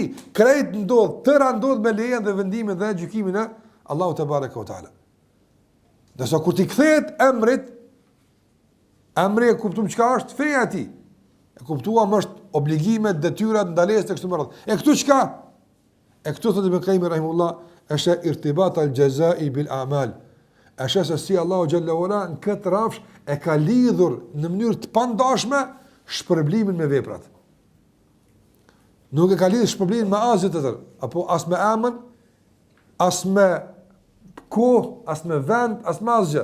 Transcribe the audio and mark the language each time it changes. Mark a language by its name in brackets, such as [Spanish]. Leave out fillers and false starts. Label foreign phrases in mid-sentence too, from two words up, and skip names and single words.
[Albanian] Krejt ndodh, tëra ndodh me lejen dhe vendimin dhe gjykimin e Allahu [Arabic] تبارك وتعالى. [Albanian] Dhe sa kur ti kthehet emrit, emri e kuptuam çka është feja e tij. E kuptuam është obligimet, detyrat, ndalesat e këtu me radhë. E këtu çka? E këtu thotë Ibn Qayyim rahimahullah, është [Arabic] ارتباط الجزاء بالأعمال. [Albanian] Është se si Allahu [Arabic] جل وعلا [Albanian] në këtë rafsh e ka lidhur në mënyrë të pandashme shpërblimin me veprat. Nuk e ka lidhur shpërblimin me asgjë tjetër, apo as me emër, as me kohë, as me vend, as me asgjë.